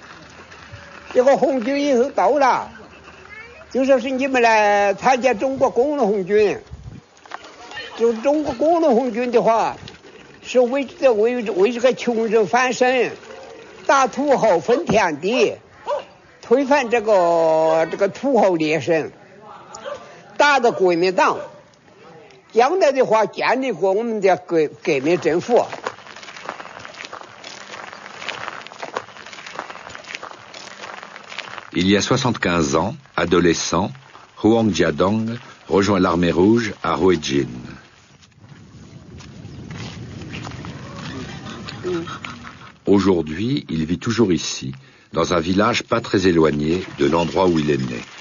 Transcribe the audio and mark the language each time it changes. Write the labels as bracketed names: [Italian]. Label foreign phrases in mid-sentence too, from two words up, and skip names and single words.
[Chinese] 这个红军以后到了，就说是你们来参加中国工农红军，就中国工农红军的话，是为这个穷人翻身。打土豪分田地，推翻这个土豪劣绅，打的国民党，将来的话建立过我们的革命政府。 [French] Il y a 75 ans, adolescent, Huang Jiadong rejoint l'armée rouge à Huejin. Aujourd'hui, il vit toujours ici, dans un village pas très éloigné de l'endroit où il est né.